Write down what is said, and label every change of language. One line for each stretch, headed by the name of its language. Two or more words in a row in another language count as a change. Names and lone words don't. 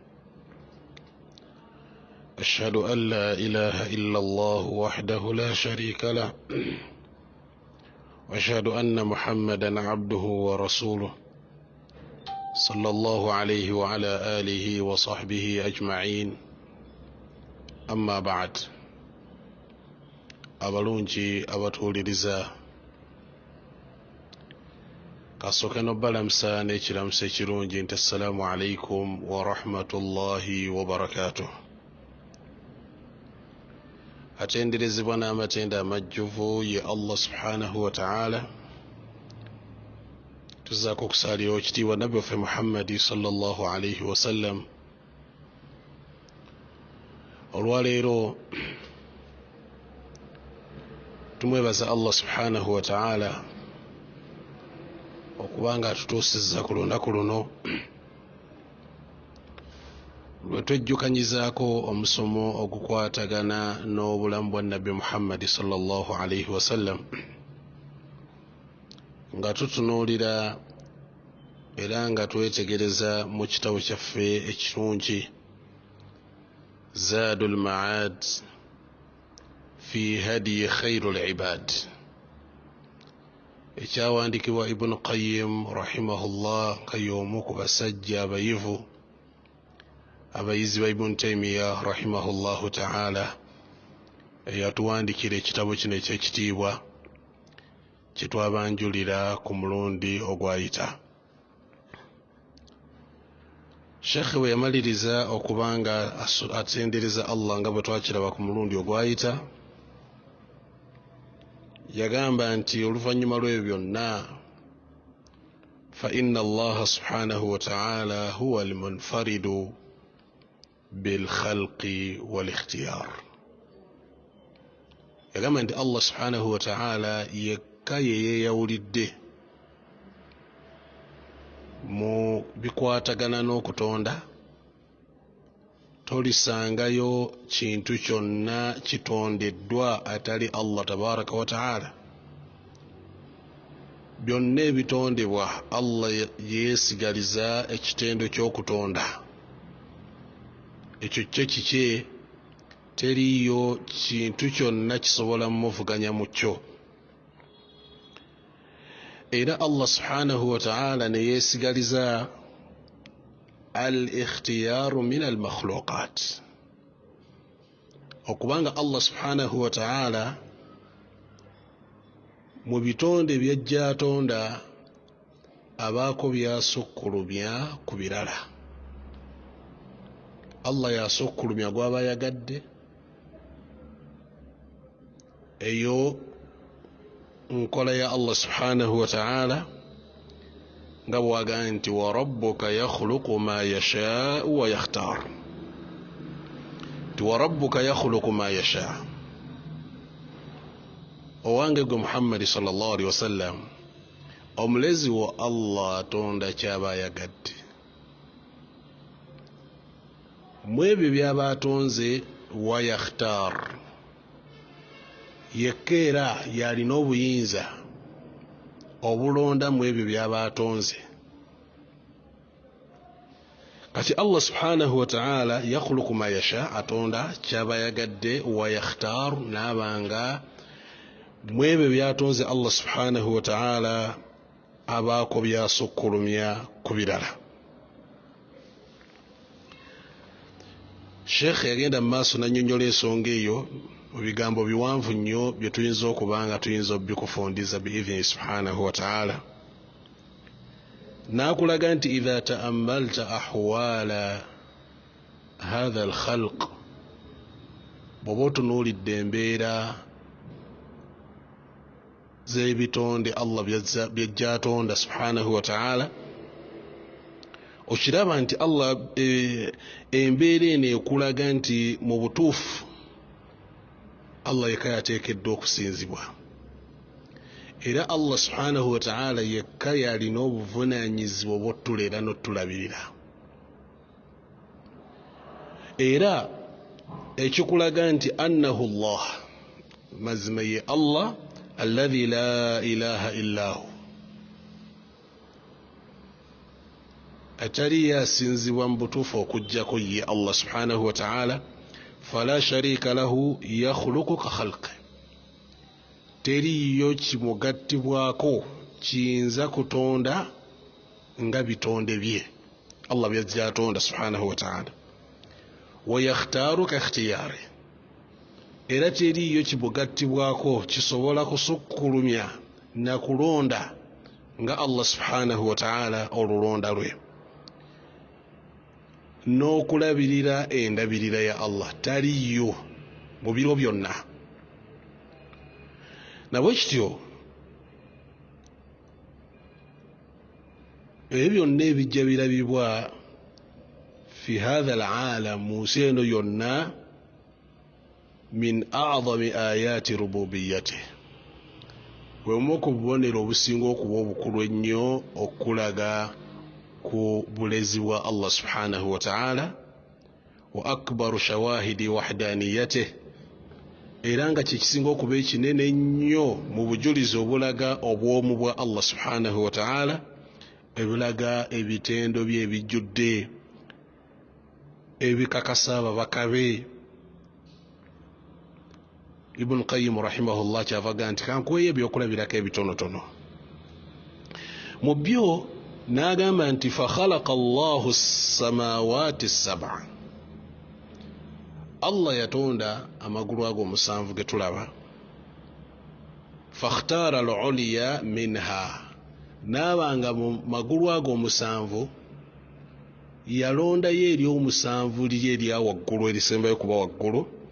Arabic: أشهد أن لا إله إلا الله وحده لا شريك له، وأشهد أن محمدا عبده ورسوله صلى الله عليه وعلى آله وصحبه أجمعين. أما بعد،
Ganda: abalungi abatuuliriza, kasooke n'obalamusa n'ekiramuso ekirungi nti
Arabic: السلام عليكم ورحمة الله وبركاته.
Ganda: Atenderezebwa n'amatenda amajjuvu ye Allah
Arabic: سبحانه وتعالى,
Ganda: tuzaako okusalira ekitiibwa nabbi waffe Muhammadi
Arabic: صلى الله عليه وسلم.
Ganda: Olwaleero tumwebaza Allah
Arabic: سبحانه وتعالى
Ganda: okubanga atutuusizza ku lunaku luno lwe twejjukanyizaako omusomo ogukwatagana n'obulamu bwa nabbi Muhammadi
Arabic: صلى الله عليه وسلم,
Ganda: nga tutunuulira era nga twetegereza mu kitabo kyaffe ekirungi Zaadul Ma'ad fi hadi khairul ibad, ekyawandiikibwa Ibn Qayyim rahimahullah nga y'omu ku basajja abayivu abayizi ba Ibn Taymiyyah
Arabic: رحمه الله تعالى,
Ganda: eyatuwandikira ekitabo kino eky'ekitiibwa kye twabanjulira ku mulundi ogwayita. Sheikh we yamaliriza okubanga atendereza Allah nga bwe twakiraba ku mulundi ogwayita, yagamba nti oluvannyuma lw'ebyo byonna,
Arabic: فإن الله سبحانه وتعالى هو المنفرد بالخلق والاختيار.
Ganda: Yagamba nti Allah
Arabic: سبحانه وتعالى
Ganda: yekka ye yeeyawulidde mu bikwatagana n'okutonda. Tolisangayo kintu kyonna kitondeddwa atali Allah
Arabic: تبارك وتعالى.
Ganda: Byonna ebitondebwa Allah yeesigaliza ekitendo ky'okutonda. Ekyo kye kikye, teriyo kintu kyonna kisobola muvuganya mu kyo. Era Allah
Arabic: سبحانه وتعالى
Ganda: ne yeesigaliza
Arabic: الاختيار من المخلوقات,
Ganda: okubanga Allah
Arabic: سبحانه وتعالى
Ganda: mu bitonde by'ajja atonda abaako byasukkulumya ku birala. Allah yasukkulumya gw'aba yagadde, eyo nkola ya Allah
Arabic: سبحانه وتعالى,
Ganda: nga bw'agamba nti
Arabic: وربك يخلق ما يشاء ويختار. Ti وربك يخلق ما يشاء,
Ganda: owange gwe
Arabic: Muhammadi صلى الله عليه وسلم,
Ganda: omulezi wa Allah atonda kyaba ayagadde. Mu ebyo byaba atonze
Arabic: ويختار,
Ganda: yekka era yalina obuyinza obulonda mu ebyo byaba atonze.
Arabic: Kati Allah سبحانه وتعالى يخلق ما يشاء,
Ganda: atonda kyaba yagadde,
Arabic: ويختار,
Ganda: n'abanga mu ebyo byatonze Allah
Arabic: سبحانه وتعالى
Ganda: abaako byasukkulumya ku birala. Sheikh yagenda mu maaso n'annyonnyola ensonga eyo mu bigambo biwanvu nnyo bye tuyinza okuba nga tuyinza obikufundiza
Arabic: بإذنه سبحانه وتعالى.
Ganda: N'akulaga nti
Arabic: إذا تأملت أحوال هذا الخلق,
Ganda: bw'oba otunuulidde embeera z'ebitonde Allah by'ajja atonda
Arabic: سبحانه وتعالى,
Ganda: okiraba nti Allah embeera eno ekulaga nti mu butuufu Allah yekka yateekeddwa okusinzibwa, era Allah
Arabic: سبحانه وتعالى
Ganda: yekka yalina obuvunaanyizibwa obw'ottulera n'ottulabirira. Era ekikulaga nti
Arabic: أنه الله,
Ganda: mazima ye
Arabic: الله الذي لا إله إلا هو,
Ganda: atali yasinzibwa mu butuufu okujjako ye Allah
Arabic: سبحانه وتعالى. فلا شريك له يخلق كخلقه,
Ganda: teriyo kimugattibwako kiyinza kutonda nga bitonde bye Allah byajja atonda
Arabic: سبحانه وتعالى. ويختار كاختياره,
Ganda: era teriyo kimugattibwako kisobola kusukkulumya na kulonda nga Allah
Arabic: سبحانه وتعالى
Ganda: olulonda lwe. N'okulabirira endabirira ya Allah taliyo mu biro byonna. Nabwe kityo ebyo byonna ebijja birabibwa
Arabic: في هذا العالم,
Ganda: mu nsi eno yonna,
Arabic: من أعظم آيات ربوبيته,
Ganda: bwemu ku bubonero obusinga okuba obukulu ennyo okulaga ku bulezi bwa Allah
Arabic: سبحانه وتعالى. وأكبر شواهد وحدانيته,
Ganda: era nga kyekisinga okuba ekinene ennyo mu bujulizi obulaga obwomu bwa Allah
Arabic: سبحانه وتعالى,
Ganda: ebulaga ebitendo bye ebijjudde ebikakasa ababaka be. Ibn Qayyim rahimahullah kyavaga nti kankuweyo ebyokulabirako ebitonotono. Mu byo n'agamba nti
Arabic: فخلق الله السماوات السبع,
Ganda: Allah yatonda amagulu ago omusanvu ge tulaba.
Arabic: فاختار العليا منها,
Ganda: n'abanga mu magulu ago omusanvu yalondayo eri omusanvu liri erya waggulu erisembayo kuba waggulu.